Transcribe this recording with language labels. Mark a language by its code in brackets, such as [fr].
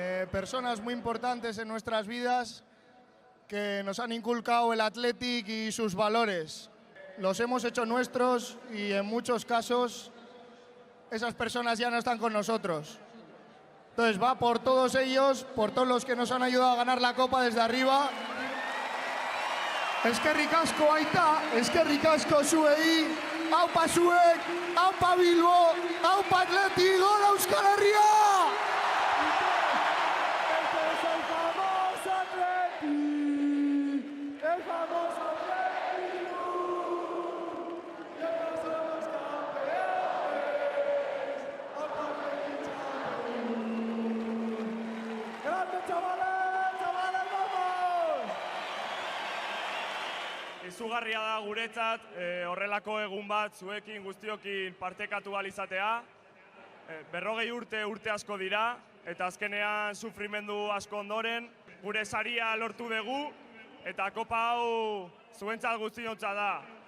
[es] Personas muy importantes en nuestras vidas que nos han inculcado el Athletic y sus valores. Los hemos hecho nuestros y en muchos casos esas personas ya no están con nosotros. Entonces va por todos ellos, por todos los que nos han ayudado a ganar la Copa desde arriba. [eu] Eskerrik asko aita, eskerrik asko zuei, aupa zuek, aupa Bilbo, aupa Atleti, gol Euskal Herria! [es] Este es el famoso Atleti, el famoso Atleti. Ya somos campeones, aupa Atleti champion. ¡Grande chavales, chavales, vamos! [eu] Izugarria da guretzat horrelako egun bat zuekin guztiokin partekatu ahal izatea. 40 urte asko dira eta azkenean sufrimendu asko ondoren gure saria lortu dugu eta kopa hau zuentzat guztiontzat da.